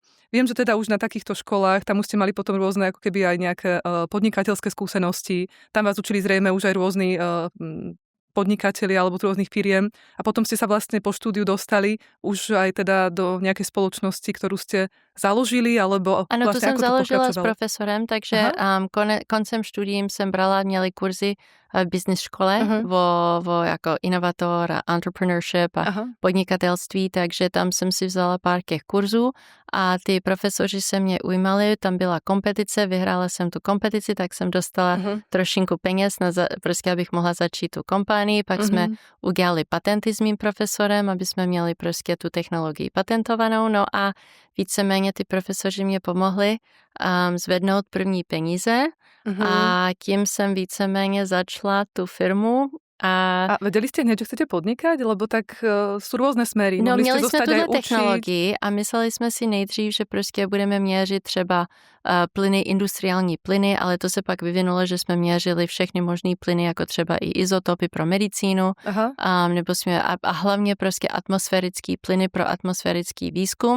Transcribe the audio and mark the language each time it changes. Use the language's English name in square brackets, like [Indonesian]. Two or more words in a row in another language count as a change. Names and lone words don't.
[Slovak] Viem, že teda už na takýchto školách, tam už ste mali potom rôzne ako keby aj nejaké podnikateľské skúsenosti, tam vás učili zrejme už aj rôzni podnikatelia alebo rôznych firiem a potom ste sa vlastne po štúdiu dostali už aj teda do nejakej spoločnosti, ktorú ste založili, alebo [Czech] ano, vlastne to jsem založila s profesorem, takže koncem studiím jsem měli kurzy v business škole o jako inovator a entrepreneurship a podnikatelství, takže tam jsem si vzala pár těch kurzů a ty profesoři se mě ujímali, tam byla kompetice, vyhrála jsem tu kompetici, tak jsem dostala trošinku peněz, prostě abych mohla začít tu kompanii, pak jsme udělali patenty s mým profesorem, aby jsme měli prostě tu technologii patentovanou, no a víceméně ty profesoři mě pomohli zvednout první peníze a tím jsem víceméně začala tu firmu. [Slovak] A vedeli ste hneď, že chcete podnikať? Lebo tak sú rôzne smery. No, mohli [Czech] měli [Slovak] ste [Czech] jsme [Slovak] zostať aj [Czech] tuhle [Slovak] učiť. [Czech] technologii a mysleli jsme si nejdřív, že prostě budeme měřit třeba plyny, industriální plyny, ale to se pak vyvinulo, že jsme měřili všechny možný plyny, jako třeba i izotopy pro medicínu, nebo jsme, a hlavně prostě atmosférický plyny pro atmosférický výzkum.